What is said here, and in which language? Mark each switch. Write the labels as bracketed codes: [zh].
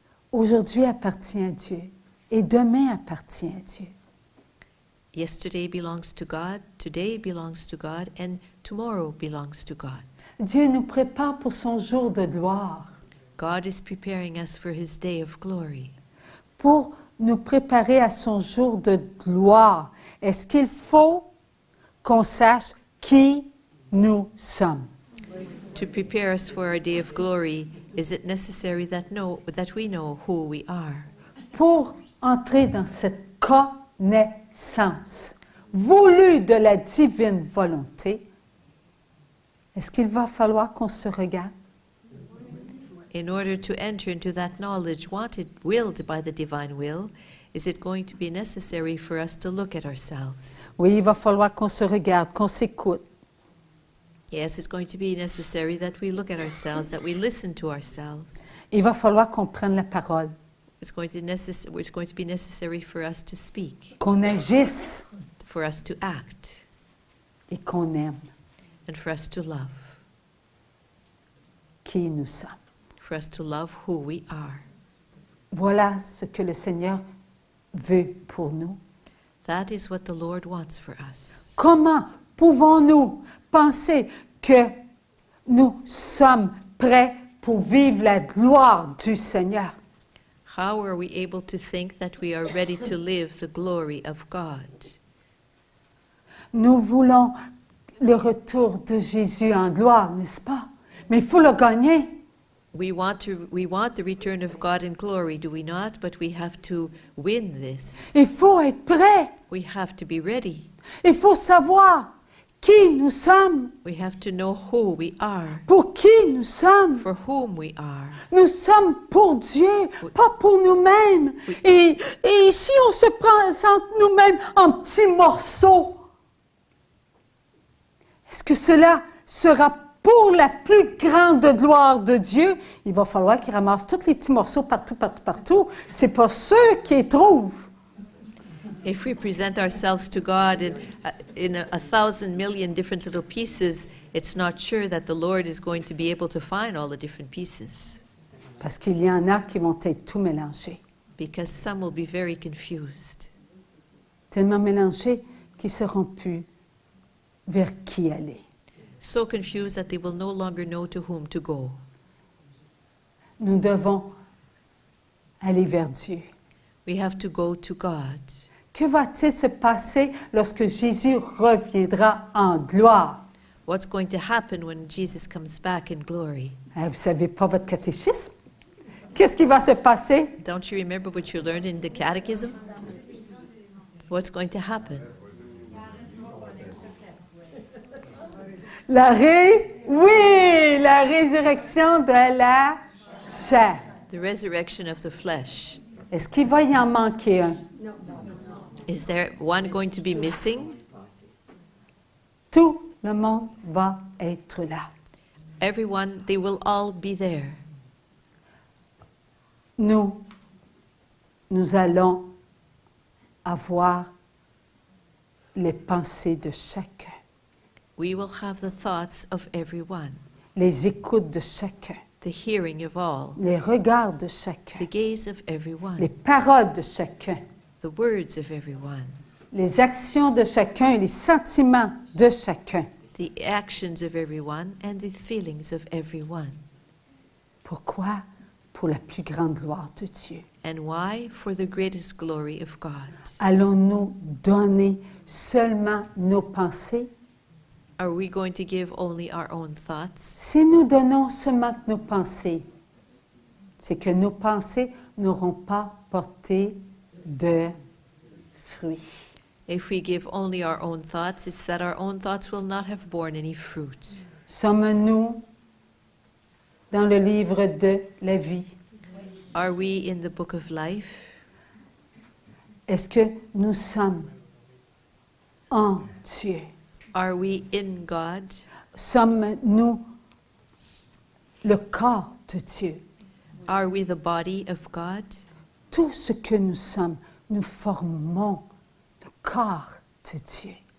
[fr] Aujourd'hui appartient à Dieu. Et demain appartient à Dieu. [en] Yesterday belongs to God, today belongs to God, and tomorrow belongs to God. [fr] Dieu nous prépare pour son jour de gloire. [en] God is preparing us for His day of glory. [fr] Pour nous préparer à son jour de gloire, est-ce qu'il faut qu'on sache qui nous sommes? [en] To prepare us for our day of glory, is it necessary that we know who we are? [fr] Pour entrer dans cette connaissance voulue de la divine volonté, est-ce qu'il va falloir qu'on se regarde? [en] In order to enter into that knowledge willed by the divine will, is it going to be necessary for us to look at ourselves? [fr] Oui, il va falloir qu'on se regarde, qu'on s'écoute. [en] Yes, it's going to be necessary that we look at ourselves, that we listen to ourselves. [fr] Il va falloir qu'on prenne la parole, [en] It's going to be necessary for us to speak, [fr] qu'on agisse [en] for us to act, [fr] et qu'on aime [en] and for us to love, [fr] qui nous sommes. [en] for us to love who we are. [fr] Voilà ce que le Seigneur veut pour nous. [en] That is what the Lord wants for us. [fr] Comment pouvons-nous penser que nous sommes prêts pour vivre la gloire du Seigneur? [en] How are we able to think that we are ready to live the glory of God? [fr] Nous voulons le retour de Jésus en gloire, n'est-ce pas? Mais il faut le gagner. [en] We want the return of God in glory, do we not? But we have to win this. [fr] Il faut être prêt. [en] We have to be ready. [fr] Il faut savoir qui nous sommes, [en] We have to know who we are, [fr] pour qui nous sommes. [en] for whom we are. [fr] Nous sommes pour Dieu, pas pour nous-mêmes. Oui. Et si on se présente nous-mêmes en petits morceaux, est-ce que cela sera pour la plus grande gloire de Dieu? Il va falloir qu'il ramasse tous les petits morceaux partout, partout, partout. C'est pas ceux qui les trouvent. [en] If we present ourselves to God in a thousand million different little pieces, it's not sure that the Lord is going to be able to find all the different pieces, [fr] Parce qu'il y en a qui vont être tout mélangés. [en] because some will be very confused. [fr] tellement mélangés qu'ils ne sauront plus vers qui aller. [en] So confused that they will no longer know to whom to go. [fr] Nous devons aller vers Dieu. [en] We have to go to God. [fr] Que va-t-il se passer lorsque Jésus reviendra en gloire? [en] What's going to happen when Jesus comes back in glory? [fr] Vous ne savez pas votre catéchisme? Qu'est-ce qui va se passer? [en] Don't you remember what you learned in the catechism? What's going to happen? [fr] Oui, la résurrection de la chair. [en] The resurrection of the flesh. [fr] Est-ce qu'il va y en manquer un? [en] Is there one going to be missing? [fr] Tout le monde va être là. [en] Everyone, they will all be there. [fr] Nous allons avoir les pensées de chacun, [en] We will have the thoughts of everyone, [fr] les écoutes de chacun, [en] the hearing of all, [fr] les regards de [en] the [fr] chacun, [en] gaze of everyone, [fr] les paroles de chacun, [en] the words of everyone, [fr] les actions de chacun et les sentiments de chacun. [en] the actions of everyone, and the feelings of everyone. [fr] Pourquoi? Pour la plus grande gloire de Dieu. [en] And why? For the greatest glory of God. [fr] Allons-nous donner seulement nos pensées? [en] Are we going to give only our own thoughts? [fr] Si nous donnons seulement nos pensées, c'est que nos pensées n'auront pas porté de fruits. [en] If we give only our own thoughts, it's that our own thoughts will not have borne any fruit. [fr] Sommes-nous dans le livre de la vie? [en] Are we in the book of life? [fr] Est-ce que nous sommes en Dieu? [en] Are we in God? [fr] Sommes-nous le corps de Dieu? [en] Are we the body of God? [fr] Tout ce que nous sommes, nous formons le corps de Dieu.